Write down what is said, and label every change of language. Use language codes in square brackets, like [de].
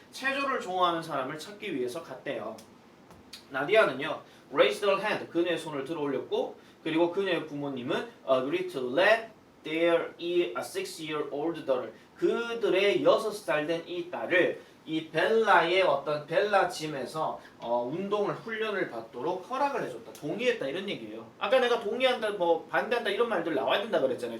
[ko] 체조를 좋아하는 사람을 찾기 위해서 갔대요. 나디아는요 [en] raised her hand. [ko] 그녀의 손을 들어 올렸고 그리고 그녀의 부모님은 [en] agreed to let their 6-year-old daughter. [ko] 그들의 6살 된 이 딸을 이 벨라의 어떤 벨라 짐에서 운동을 훈련을 받도록 허락을 해줬다. 동의했다 이런 얘기예요. 아까 내가 동의한다 뭐 반대한다 이런 말들 나와야 된다 그랬잖아요.